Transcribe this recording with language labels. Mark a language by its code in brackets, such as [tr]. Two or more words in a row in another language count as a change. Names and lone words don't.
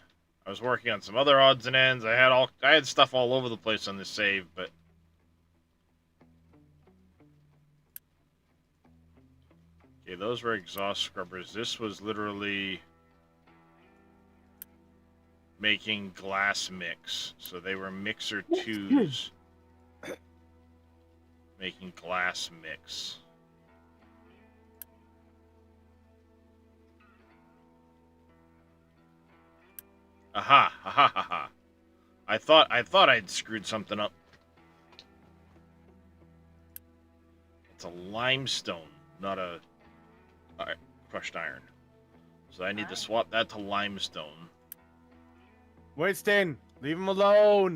[en] I was working on some other odds and ends. I had stuff all over the place on this save, but okay, those were exhaust scrubbers. This was literally making glass mix. So they were mixer 2s making glass mix. Aha, ha ha ha ha. I thought I'd screwed something up. It's a limestone, not a crushed iron. So I need to swap that to limestone. Winston, leave him alone.